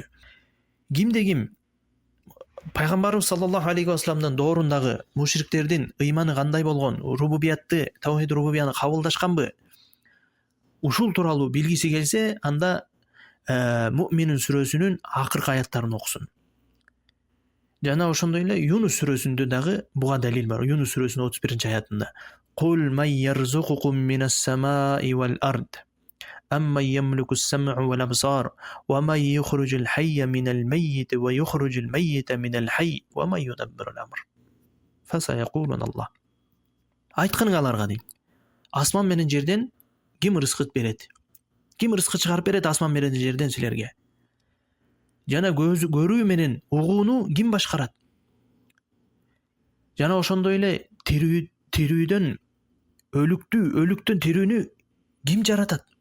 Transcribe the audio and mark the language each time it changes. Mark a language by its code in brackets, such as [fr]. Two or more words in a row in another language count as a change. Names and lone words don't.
[ky] Кимде ким пайгамбарыбыз [ar] саллаллаху алейхи ва салламдын [ky] доорундагы мушриктердин ыйманы кандай болгон, рубубиятты, [ar] таухид рубубияны [ky] кабылдашканбы? Ушул тууралуу билгиси келсе, анда Муъминин сүрөсүнүн акыркы аяттарын окусун. Жана ошондой эле Юнус сүрөсүндө дагы буга далил бар. Юнус сүрөсүнүн 31-аятында: [ar] "قل من يرزقكم من السماء والأرض. أمن يملك السمع والأبصار ومن يخرج الحي من الميت ويخرج الميت من الحي ومن يدبر الأمر. فسيقولون الله". [ky] Айтканың аларга дейт. Асман менен жерден ким ырыскы берет? Ким ырыскы чыгарып берет асман менен жерден силерге? Жана көрүү менен угууну ким башкарат? Жана ошондой эле тирүүдөн өлүктөн тирүүнү ким жаратат?